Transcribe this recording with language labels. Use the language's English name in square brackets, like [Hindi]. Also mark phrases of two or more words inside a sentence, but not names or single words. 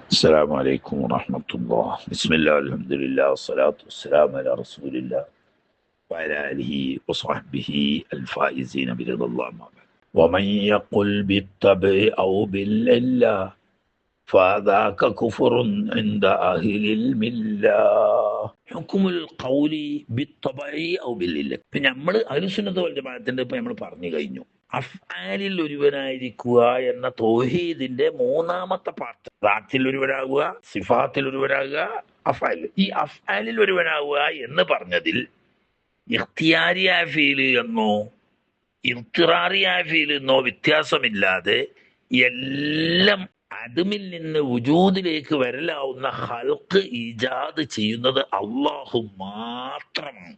[Arabic] السلام عليكم ورحمة الله. بسم الله والحمد لله والصلاة والسلام على رسول الله وعلى آله وصحبه الفائزين برضا الله ما بعد. ومن يقل بالطبع أو بالله فذاك كفر عند أهل الملة. حكم القول بالطبع أو بالله. [Malayalam] പിന്നെ നമ്മൾ [Arabic] أهل السنة والجماعة [Malayalam] ഇപ്പൊ നമ്മൾ പറഞ്ഞു കഴിഞ്ഞു. അഫ്ആലിൽ ഒരുവനായിരിക്കുക എന്ന തൗഹീദിന്റെ മൂന്നാമത്തെ പാർട്ട്. റാത്തിൽ ഒരുവനാകുക, സിഫാത്തിൽ ഒരുവനാകുക, അഫ്ആൽ. ഈ അഫ്ആലിൽ ഒരുവനാകുക എന്ന് പറഞ്ഞതിൽ ഇഖ്തിയാരിയായ ഫീല് എന്നോ ഇർത്തിറാറിയായ ഫീല് എന്നോ വ്യത്യാസമില്ലാതെ എല്ലാം അതുമിൽ നിന്ന് വുജൂദിലേക്ക് വരലാവുന്ന ഹൽക്ക് ഈജാദ് ചെയ്യുന്നത് അള്ളാഹു മാത്രമാണ്.